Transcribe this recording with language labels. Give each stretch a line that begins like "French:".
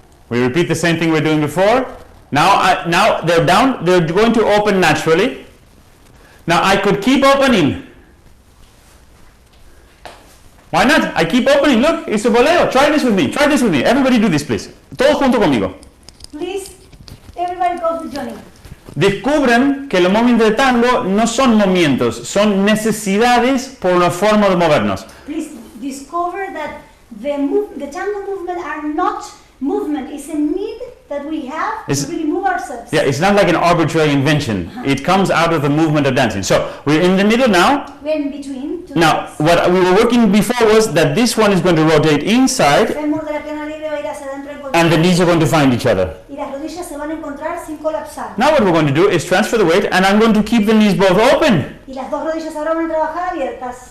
English: We repeat the same thing we're doing before. Now they're down. They're going to open naturally. Now I could keep opening. Why not? I keep opening. Look, it's a bolero. Try this with me. Try this with me. Everybody do this, please.
Spanish: Todos junto conmigo.
English: Please, everybody goes with Jonny.
Spanish: Descubren que los movimientos de tango no son movimientos, son necesidades por una forma de movernos.
English: Please discover that the tango movement are not movement. It's a need that we have to really move ourselves. Yeah, it's not like an arbitrary invention. It comes out of the movement of dancing. So we're in the middle now. We're in between. Now, what we were working before was that this one is going to rotate inside
Spanish: Fémur de la pierna libre va a ir hacia adentro en
English: and the
Spanish: colchón.
English: knees are going to find each other.
Spanish: Y las rodillas se van a encontrar sin colapsar.
English: Now what we're going to do is transfer the weight and I'm going to keep the knees both open.
Spanish: Y las dos rodillas ahora van a trabajar abiertas.